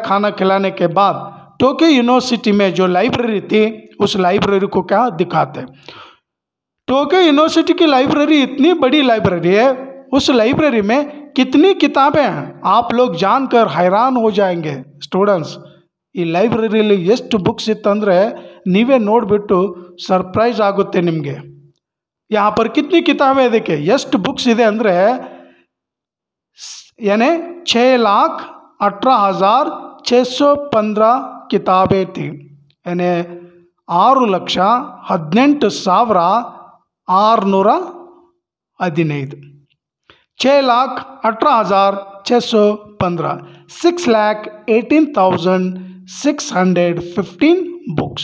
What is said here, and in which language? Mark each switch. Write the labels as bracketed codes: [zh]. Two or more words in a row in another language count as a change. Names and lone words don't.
[hi] खाना खिलाने के बाद टोक्यो यूनिवर्सिटी में जो लाइब्रेरी थी उस लाइब्रेरी को क्या दिखाते। टोक्यो यूनिवर्सिटी की लाइब्रेरी इतनी बड़ी लाइब्रेरी है, उस लाइब्रेरी में कितनी किताबें हैं आप लोग जानकर हैरान हो जाएंगे। स्टूडेंट्स, [kn] ಈ ಲೈಬ್ರರಿಯಲ್ಲಿ ಎಷ್ಟು ಬುಕ್ಸ್ ಇತ್ತಂದರೆ ನೀವೇ ನೋಡಿಬಿಟ್ಟು ಸರ್ಪ್ರೈಸ್ ಆಗುತ್ತೆ ನಿಮಗೆ। [hi] यहाँ पर कितनी किताबें है देखिए, [kn] ಎಷ್ಟು बुक्स ಇದೆ ಅಂದರೆ [hi] यानी 6,18,615 किताबें थी, यानी 6,18,615 6,18,615 6,18,615 बुक्स।